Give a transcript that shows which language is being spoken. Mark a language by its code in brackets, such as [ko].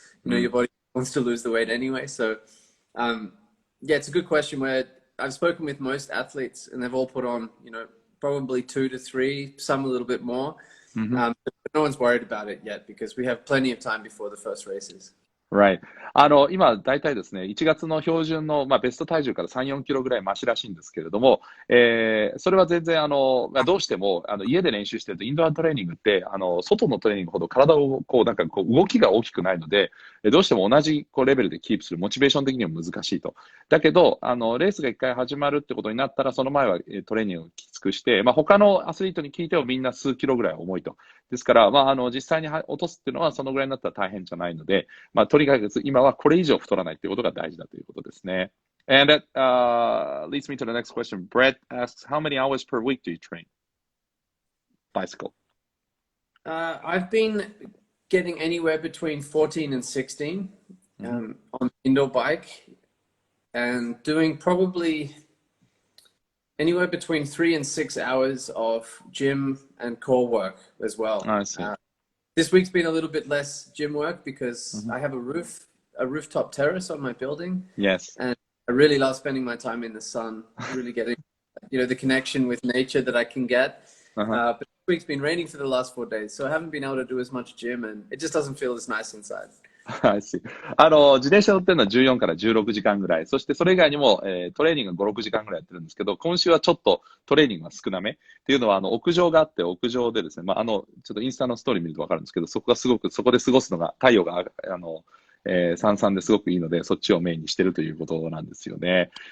[en] Your body wants to lose the weight anyway. So, it's a good question where I've spoken with most athletes and they've all put on, probably 2 to 3, some a little bit more. But no one's worried about it yet because we have plenty of time before the first races. Right. [ja] 今、大体ですね、1月の標準の、ベスト体重から3、4キロぐらいマシらしいんですけれども、それは全然、どうしても、家で練習してると、インドアトレーニングって、外のトレーニングほど体を、動きが大きくないので、どうしても同じ、レベルでキープする、モチベーション的には難しいと。だけど、レースが1回始まるってことになったら、その前はトレーニングをきつくして、他のアスリートに聞いてもみんな数キロぐらい重いと。ですから、実際に落とすっていうのは、そのぐらいになったら大変じゃないので、とにかく今はこれ以上太らないということが大事だということですね。 [en] And that leads me to the next question. Brett asks, how many hours per week do you train? Bicycle. I've been getting anywhere between 14 and 16 on the indoor bike and doing probably anywhere between 3 and 6 hours of gym and core work as well. I see. This week's been a little bit less gym work because I have a rooftop terrace on my building. Yes. And I really love spending my time in the sun, really getting, the connection with nature that I can get. But this week's been raining for the last 4 days, so I haven't been able to do as much gym, and it just doesn't feel as nice inside. I see. [ja] 自転車乗ってるのは14から16時間ぐらい。そしてそれ以外にも、トレーニング5、6時間ぐらいやってるんですけど、今週はちょっとトレーニングが少なめ。っていうのは、屋上があって、屋上でですね、ちょっとインスタのストーリー見るとわかるんですけど、そこで過ごすのが、太陽が、さんさんですごくいいので、そっちをメインにしてるということなんですよね。